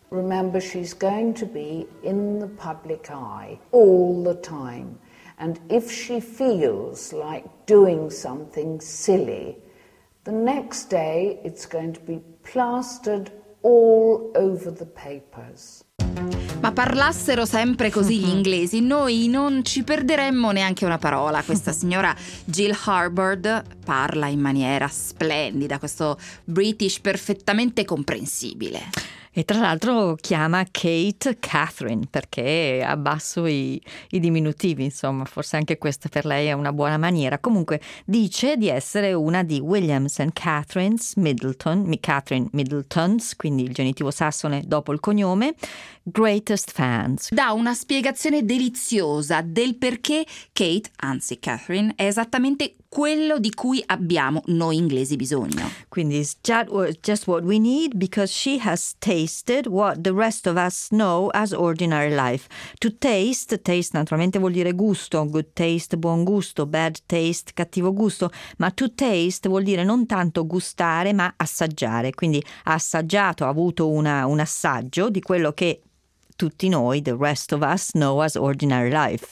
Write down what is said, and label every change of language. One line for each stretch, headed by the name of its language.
English: Remember, she's going to be in the public eye all the time, and if she feels like doing something silly, the next day it's going to be plastered all over the papers.
Italian: Ma parlassero sempre così gli inglesi, noi non ci perderemmo neanche una parola. Questa signora Jill Harbord parla in maniera splendida, questo British perfettamente comprensibile. E tra l'altro chiama Kate Catherine, perché abbasso i diminutivi, insomma, forse anche questa per lei è una buona maniera. Comunque dice di essere una di
English: Williams and Catherine's Middleton, Catherine Middleton's,
Italian: quindi il genitivo sassone dopo il cognome,
English: greatest fans.
Italian: Dà una spiegazione deliziosa del perché Kate, anzi Catherine, è esattamente quello di cui abbiamo noi inglesi bisogno. Quindi
English: just what we need, because she has tasted what the rest of us know as ordinary life. To taste
Italian: naturalmente vuol dire gusto,
English: good taste,
Italian: buon gusto,
English: bad taste,
Italian: cattivo gusto, ma
English: to taste
Italian: vuol dire non tanto gustare ma assaggiare, quindi ha assaggiato, ha avuto un assaggio di quello che tutti noi,
English: the rest of us, know as ordinary life.